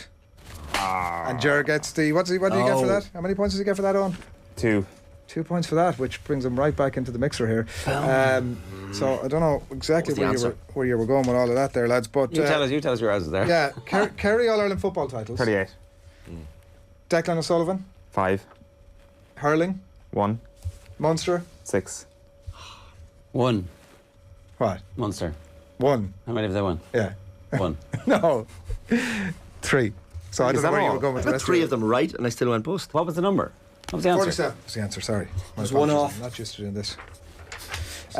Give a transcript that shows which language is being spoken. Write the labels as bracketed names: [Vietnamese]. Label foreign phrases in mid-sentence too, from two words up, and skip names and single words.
[English] And Ger gets the... What do you get for that? How many points does he get for that, Owen? 2. 2 points for that, which brings him right back into the mixer here. So I don't know exactly where you were going with all of that there, lads. But You tell us your answers there. Yeah, Kerry All-Ireland football titles. 38. Declan O'Sullivan. 5. Hurling. 1. Munster. 6. 1. What? Munster. 1. How many have they won? Yeah. 1. No. 3. So I don't know where you were going with the I got rest 3 of of them right, and I still went bust. What was the number? What was the answer? 47 was the answer, sorry. There's one off. I'm not just doing this.